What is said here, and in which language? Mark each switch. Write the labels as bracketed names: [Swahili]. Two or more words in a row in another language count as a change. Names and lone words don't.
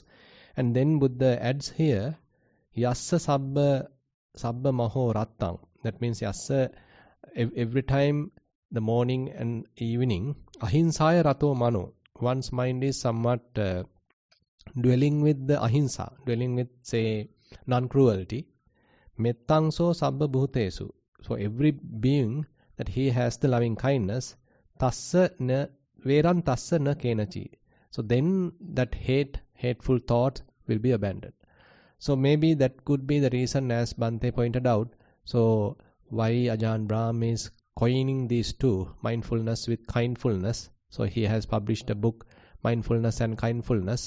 [English] And then Buddha adds here, [Pali] Yassa sabba maho rattang. [English] That means Yassa, every time, the morning and evening, [Pali] ahinsaya rato mano. [English] One's mind is somewhat dwelling with the ahimsa, dwelling with, say, non-cruelty. [Pali] Mettangso sabba bhutesu. [English] So every being that he has the loving kindness, [Pali] tassa na veran tassa na kenachi. [English] So then that hateful thought will be abandoned. So maybe that could be the reason, as Bhante pointed out. So why Ajahn Brahm is coining these two, mindfulness with kindfulness. So he has published a book, Mindfulness and Kindfulness.